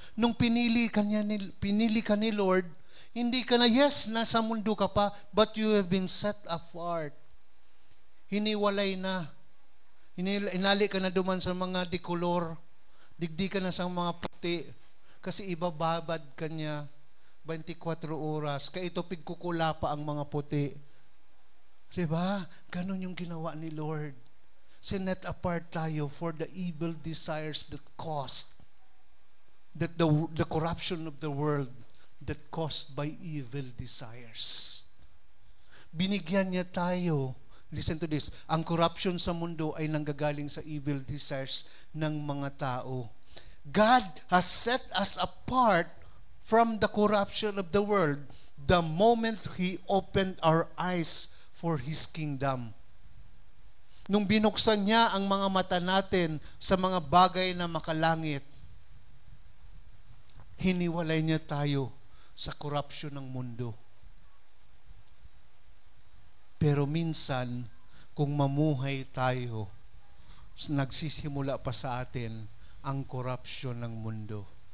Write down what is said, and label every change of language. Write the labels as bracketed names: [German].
[Filipino] Nung pinili ka ni Lord, hindi ka na, yes, nasa mundo ka pa, [English] but you have been set apart. [Filipino] Hiniwalay na. [Bikol] Inali ka na duman sa mga dikolor. Digdi ka na sa mga puti. [Filipino] Kasi ibababad ka niya 24 oras. [Bikol] Kaya ito pigkukula pa ang mga puti. [Filipino] Diba? Ganon yung ginawa ni Lord. Sinet apart tayo [English] for the evil desires that caused, that the corruption of the world that caused by evil desires. [Filipino] Binigyan niya tayo, [English] listen to this, [Filipino] ang corruption sa mundo ay nanggagaling sa evil desires ng mga tao. [English] God has set us apart from the corruption of the world the moment He opened our eyes for His kingdom. [Filipino] Nung binuksan niya ang mga mata natin sa mga bagay na makalangit, hiniwalay niya tayo sa corruption ng mundo. Pero minsan, kung mamuhay tayo, nagsisimula pa sa atin ang corruption ng mundo.